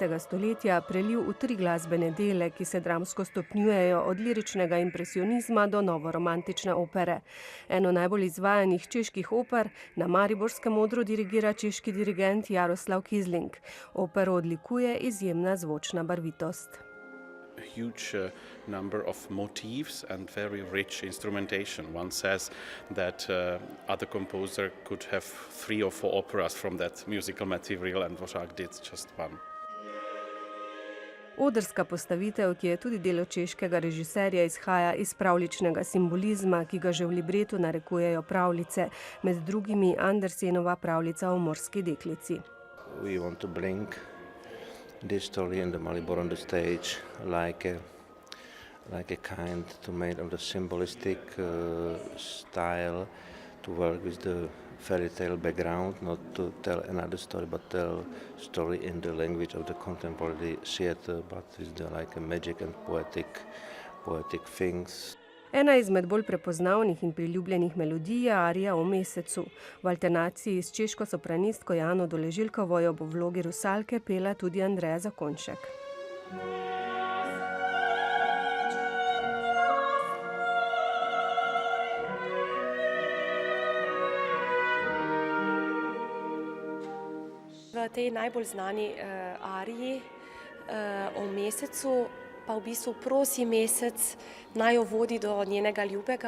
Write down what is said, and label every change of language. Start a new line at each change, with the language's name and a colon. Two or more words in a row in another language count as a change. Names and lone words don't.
Slovenian: stoletja prelil v 3 glasbene dele, ki se dramsko stopnjujejo od liričnega impresionizma do novoromantične opere. Eno najbolj izvajanih čeških oper na mariborskem odru dirigira češki dirigent Jaroslav Kizling. Opero odlikuje izjemna zvočna barvitost.
English: A huge number of motifs and very rich instrumentation. One says that other composer could have 3 or 4 operas from that musical material, and Dvořák did just one.
Slovenian: Odrska postavitev, ki je tudi delo češkega režiserja, izhaja iz pravljičnega simbolizma, ki ga že v libretu narekujejo pravljice, med drugimi Andersenova pravljica o morski deklici.
English: We want to bring this story in the Maribor on the stage like a kind to make of the symbolistic style to work with the fairy tale background, not to tell another story, but tell story in the language of the contemporary theatre, but with the magic and poetic things.
Slovenian: Ena izmed bolj prepoznavnih in priljubljenih melodij je arija o mesecu. V alternaciji s češko sopranistko Jano Doležilkovo jo bo v vlogi Rusalke pela tudi Andreja Zakonjšek. V tej najbolj znani ariji o mesecu pa v bistvu prosi mesec, naj jo vodi do njenega ljubega.